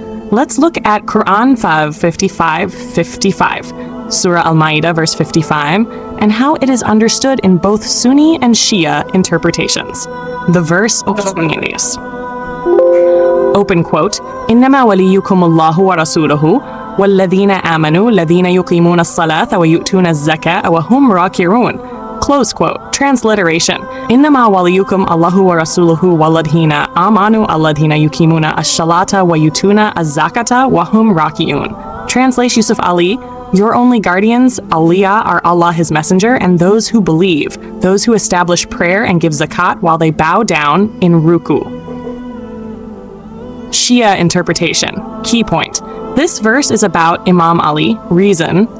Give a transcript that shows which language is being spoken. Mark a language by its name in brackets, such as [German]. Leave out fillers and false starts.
[English] Let's look at Qur'an 5:55, Surah al-Mā'idah verse 55, and how it is understood in both Sunni and Shia interpretations. The verse opens, open quote, [Arabic] إنما وليكم الله ورسوله والذين آمنوا الذين يقيمون الصلاة ويؤتون الزكاة وهم راكعون. [English] Close quote. Transliteration. [Arabic] إنما وليكم الله ورسوله والذين آمنوا الذين يقيمون الصلاة ويؤتون الزكاة وهم راكعون. [English] Translate Yusuf Ali. Your only guardians, Awliya, are Allah His Messenger, and those who believe, those who establish prayer and give zakat while they bow down in rukū. Shia interpretation. Key point. This verse is about Imam Ali. Reason.